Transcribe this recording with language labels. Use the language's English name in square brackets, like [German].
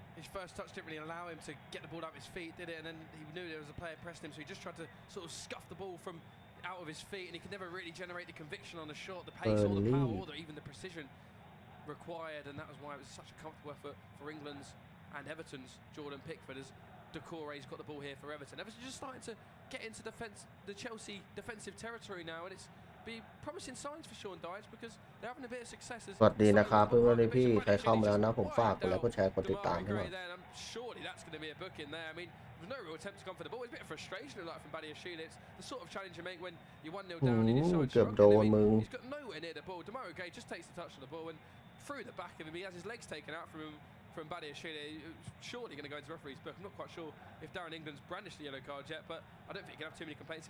[English] His first touch didn't really allow him to get the ball out of his feet, did it? And then he knew there was a player pressing him, so he just tried to sort of scuff the ball from out of his feet, and he could never really generate the conviction on the shot, the pace or the power or even the precision required, and that was why it was such a comfortable effort for England's and Everton's Jordan Pickford as Doucouré's got the ball here for Everton. Everton just starting to get into the Chelsea defensive territory now, and it's be promising signs for Sean Dyche because they're having a bit of success. [Thai] สวัสดีนะครับเพื่อนๆพี่ใครเข้ามาแล้วนะผมฝากกดไลค์กดแชร์กดติดตามให้หน่อย [English] Surely that's going to be a book in there. I mean, there's no real attempt to come for the ball. It's a bit of frustration like from Badiashile. It's the sort of challenge you make when you're 1-0 down and you're so struggling. He's got nowhere near the ball. Demario Gay just takes the touch on the ball and through the back of him, he has his legs taken out from him. From Badiashile, surely going to go into referee's book. I'm not quite sure if Darren England's brandished the yellow card yet, but I don't think you can have too many complaints.